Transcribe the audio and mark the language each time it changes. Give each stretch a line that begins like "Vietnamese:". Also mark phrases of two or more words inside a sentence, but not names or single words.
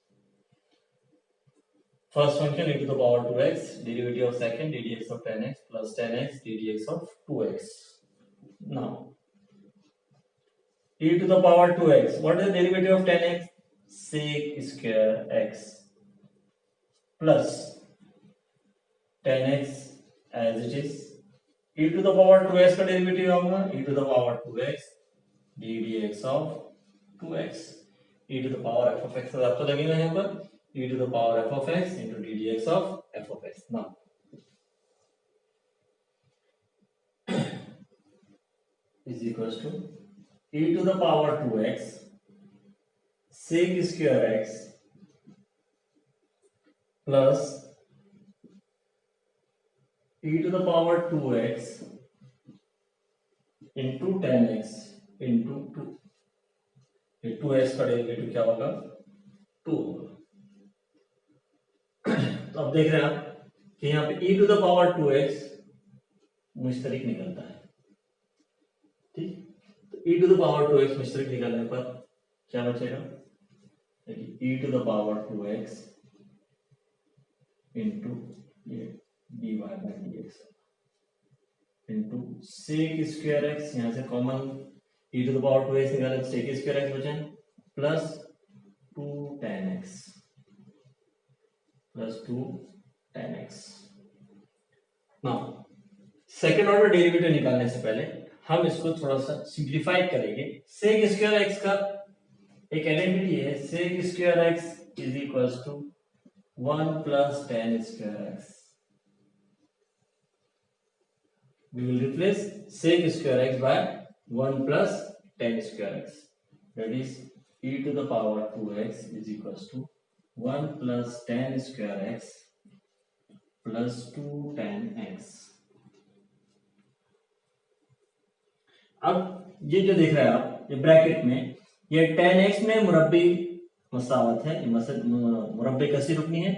English: First function e to the power 2x, derivative of second ddx of 10x plus 10x ddx of 2x. Now e to the power 2x, what is the derivative of 10x? Sec square x plus 10x as it is. e to the power 2x का डेरिवेटिव होगा e to the power 2x ddx of 2x. e to the power f of x
Urdu: آپ کو لگے گا یہاں پر
English: e to the power f of x into ddx of f of x. Now is equals to e to the power 2x sec square x plus e to the power 2x into 10x into 2.
Urdu: یہ 2x کا ڈیریویٹیو کیا ہوگا? 2 ہوگا۔ تو اب دیکھ رہے ہیں آپ کہ یہاں پے
English: e to the power 2x
Urdu: مشترک نکلتا ہے، ٹھیک. तो
English: e to the power 2x
Urdu: مشترک نکالنے پر کیا بچے گا?
English: e to the power 2x into ये dy by dx into sec square x,
Urdu: یہاں سے
English: कॉमन e to the power 2x
Urdu: نکالے تو
English: sec square x बचा प्लस 2 tan x प्लस 2 tan x. now second order derivative
Urdu: نکالنے سے پہلے ہم اس کو تھوڑا سا سمپلیفائی کریں گے.
English: sec square x
Urdu: کا ایک آئیڈینٹیٹی ہے,
English: sec square x is equals to 1 plus tan square x. We will replace sec square x by 1 plus tan square x. That is e to the power 2x is equals to 1 plus tan square x plus 2 tan x.
Urdu: اب یہ جو دیکھ رہے ہیں آپ یہ بریکٹ میں یہ tan x میں مربعی مساوات ہے، مربعے کیسی رکنی ہے?